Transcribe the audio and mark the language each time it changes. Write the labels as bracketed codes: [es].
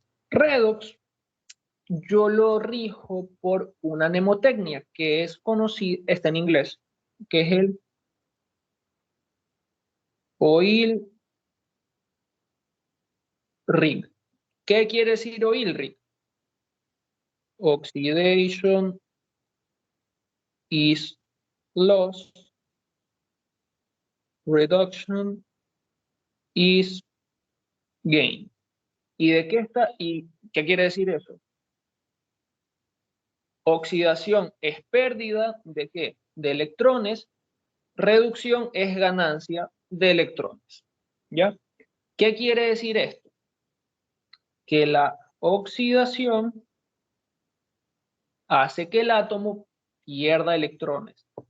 [es] Redox, yo lo rijo por una mnemotecnia que es conocida, está en inglés, que es el oil ring. ¿Qué quiere decir oil ring? [en] Oxidation is loss, reduction is gain. [es] ¿Y de qué está? ¿Y qué quiere decir eso? Oxidación es pérdida de qué? De electrones. Reducción es ganancia de electrones. ¿Ya? ¿Qué quiere decir esto? Que la oxidación hace que el átomo pierda electrones.